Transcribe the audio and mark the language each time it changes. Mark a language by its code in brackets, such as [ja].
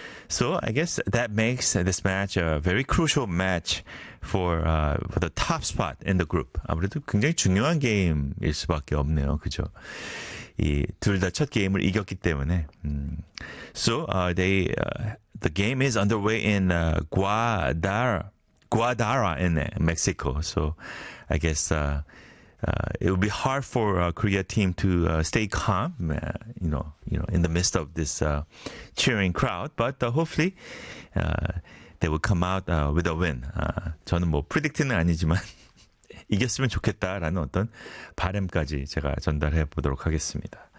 [en] So I guess that makes this match a very crucial match for the top spot in the group. [ko] 아무래도 굉장히 중요한 게임일 수밖에 없네요, 그죠? 이 둘 다 첫 게임을 이겼기 때문에. [en] So they. The game is underway in Guadalajara in Mexico. So I guess it will be hard for Korea team to stay calm, you know, in the midst of this cheering crowd. But hopefully they will come out with a win. [ko] 저는 뭐 프리딕트는 아니지만 이겼으면 좋겠다라는 어떤 바람까지 제가 전달해 보도록 하겠습니다.